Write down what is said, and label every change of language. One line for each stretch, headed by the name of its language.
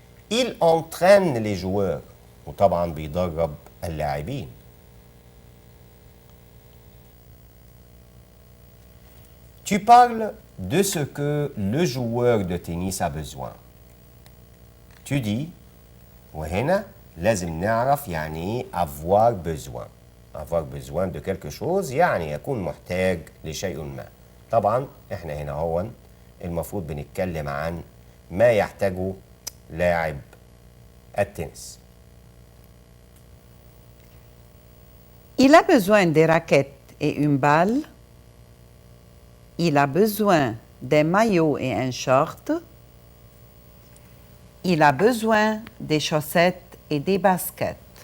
French: Il entraîne les joueurs.
Arabic: وطبعا بيدرب اللاعبين.
French: Tu parles de ce que le joueur de tennis a besoin. Tu dis
Arabic: وهنا لازم نعرف يعني ايه
French: avoir besoin. avoir besoin de quelque chose
Arabic: يعني يكون محتاج لشيء ما. طبعا احنا هنا هون المفروض بنتكلم عن ما يحتاجه لاعب التنس.
French: Il a besoin des raquettes et une balle. Il a besoin des maillots et un short. Il a besoin des chaussettes et des baskets.